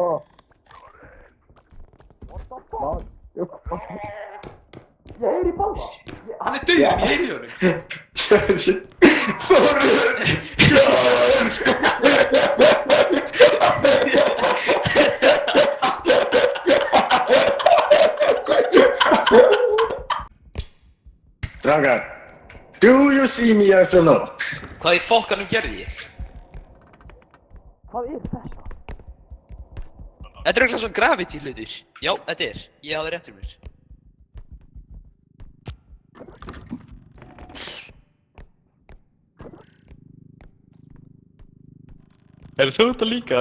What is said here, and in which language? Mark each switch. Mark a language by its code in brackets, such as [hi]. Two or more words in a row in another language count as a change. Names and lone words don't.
[is] Hann er dauður, ég heyri honum. Strákar, [en] do you see me yes or no? [is] Hvað í fokkanum gerði ég? Hvað er þetta? Þetta er eitthvað svona gravity hlutur. Já, þetta er. Ég hafði rétt mér. Er þú þetta líka?